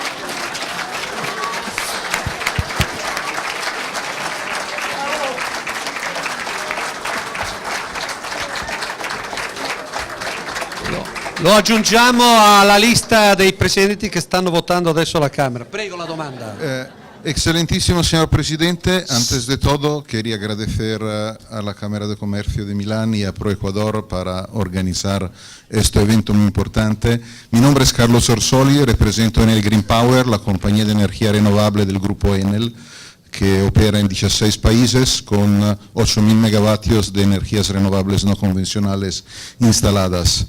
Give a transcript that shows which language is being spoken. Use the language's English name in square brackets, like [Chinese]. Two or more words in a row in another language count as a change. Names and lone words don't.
[Italian] Lo aggiungiamo alla lista dei presidenti che stanno votando adesso alla Cámara. Prego la domanda. [Spanish] Excelentísimo señor presidente, antes de todo quería agradecer a la Cámara de Comercio de Milán y a ProEcuador para organizar este evento muy importante. Mi nombre es Carlos Orsoli, represento Enel Green Power, la compañía de energía renovable del grupo Enel, que opera en 16 países con 8.000 megavatios de energías renovables no convencionales instaladas.